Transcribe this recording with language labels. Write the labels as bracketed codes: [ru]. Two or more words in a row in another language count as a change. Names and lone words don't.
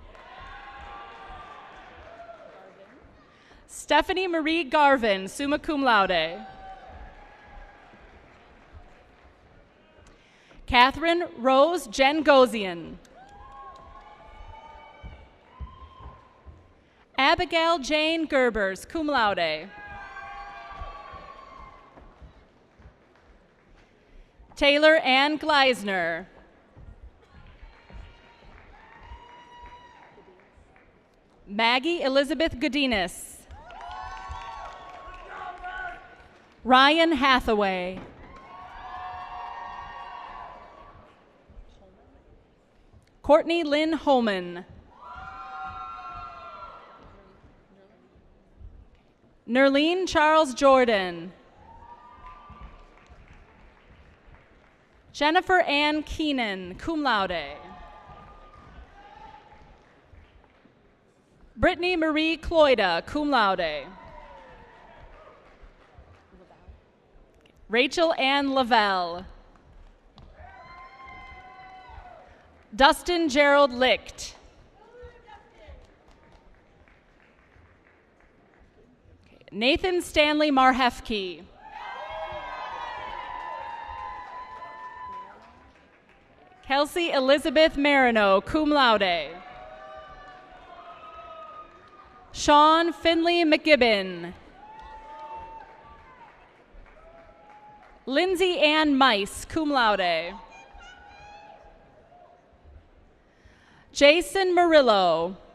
[en] Stephanie Marie Garvin, [la] summa cum laude. [en] Catherine Rose Jengosian. Abigail Jane Gerbers, [la] cum laude. [en] Taylor Ann Gleisner. Maggie Elizabeth Godinez. Ryan Hathaway. Courtney Lynn Holman. Nerlene Charles Jordan. Jennifer Ann Keenan, [la] cum laude. [en] Brittany Marie Cloyda, [la] cum laude. [en] Rachel Ann Lavelle. Dustin Gerald Licht. Nathan Stanley Marhefke. Kelsey Elizabeth Marino, [la] cum laude. [en] Sean Finley McGibbon. Lindsay Ann Mice, [la] cum laude. [en] Jason Murillo.